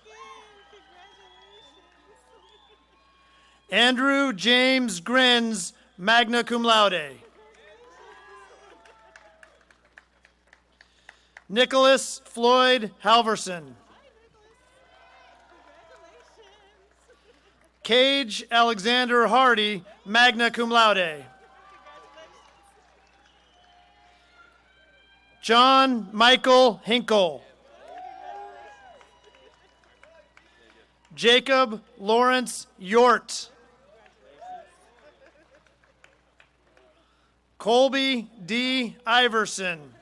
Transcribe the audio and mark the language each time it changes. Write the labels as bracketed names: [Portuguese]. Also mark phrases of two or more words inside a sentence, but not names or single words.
[English] Andrew James Grins, [Latin] magna cum laude. [English] Nicholas Floyd Halverson. Cage Alexander Hardy, [Latin] magna cum laude. [English] John Michael Hinkle. Jacob Lawrence Yort. Colby D. Iverson.